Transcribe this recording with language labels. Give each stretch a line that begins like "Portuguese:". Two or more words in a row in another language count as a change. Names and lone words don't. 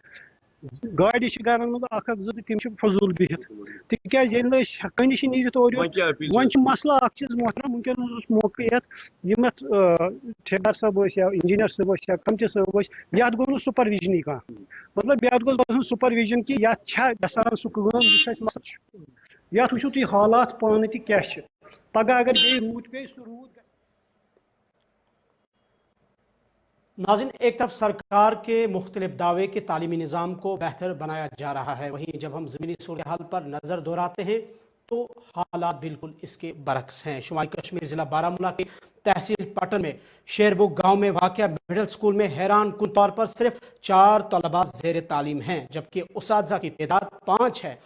Kashmiri: گاڑِ چھِ گرن منٛز اکھ زٕ تہٕ تِم چھِ فضوٗل بِہِتھ تِکیازِ ییٚلہِ نہٕ أسۍ ہٮ۪کٲنی چھِ نیٖرِتھ اورٕ یور وۄنۍ چھُ مسلہٕ اکھ چیٖز محترم وٕنکیٚنس اوس موقعہٕ یتھ یِم یتھ ٹھیکدار صٲب ٲسۍ یا انجیٖنر صٲب ٲسۍ یا کمٹی صٲب ٲسۍ یتھ گوٚو نہٕ سُپروِجنٕے کانٛہہ مطلب یتھ گوٚژھ گژھُن سُپروِجن کہ یتھ چھا گژھان سُہ کٲم یُس اَسہِ مسلہٕ چھُ یتھ وٕچھِو تُہۍ حالات پانہٕ تہِ کیاہ چھِ پگہہ اگر بیٚیہِ روٗد پیٚیہِ سُہ روٗد
Urdu: ناظرین، ایک طرف سرکار کے مختلف دعوے کہ تعلیمی نظام کو بہتر بنایا جا رہا ہے، وہیں جب ہم زمینی صورت حال پر نظر دوڑاتے ہیں تو حالات بالکل اس کے برعکس ہیں. شمالی کشمیر ضلع بارہمولہ کے تحصیل پٹن میں شیربگ گاؤں میں واقع مڈل اسکول میں حیران کن طور پر صرف 4 طلبہ زیر تعلیم ہیں جبکہ اساتذہ کی تعداد 5 ہے.